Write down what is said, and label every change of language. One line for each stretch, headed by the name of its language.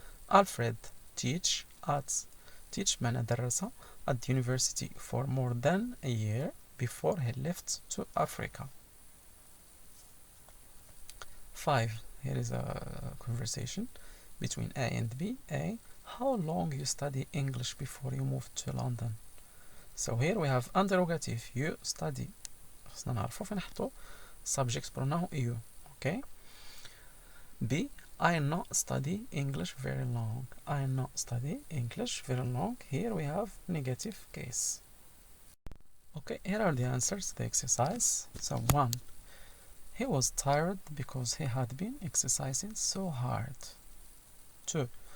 English: Alfred teach
Arabic: معنى درس
English: at the university for more than a year before he left to Africa. 5. Here is a conversation between A and B. A. How long you study English before you moved to London? So here we have interrogative. You study.
Arabic: خصنا نعرفو فين نحطو
English: subject pronoun
Arabic: you.
English: Okay. B. I not study English very long. I not study English very long. Here we have negative case. Okay, here are the answers to the exercise. So 1. He was tired because he had been exercising so hard. 2.